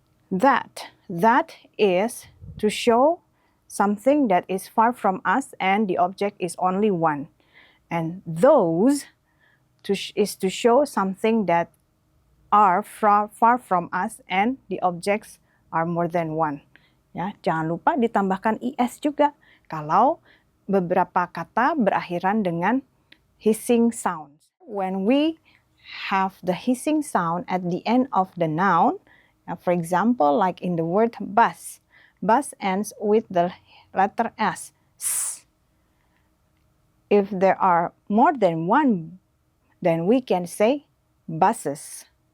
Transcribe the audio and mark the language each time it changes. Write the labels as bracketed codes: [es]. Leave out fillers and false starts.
[en] That is to show something that is far from us and the object is only one. And those is to show something that are far from us and the objects are more than one. [id] Ya, jangan lupa ditambahkan is juga kalau beberapa kata berakhiran dengan hissing sound. [en] When we have the hissing sound at the end of the noun, for example, like in the word bus, bus ends with the letter S. If there are more than one, then we can say buses.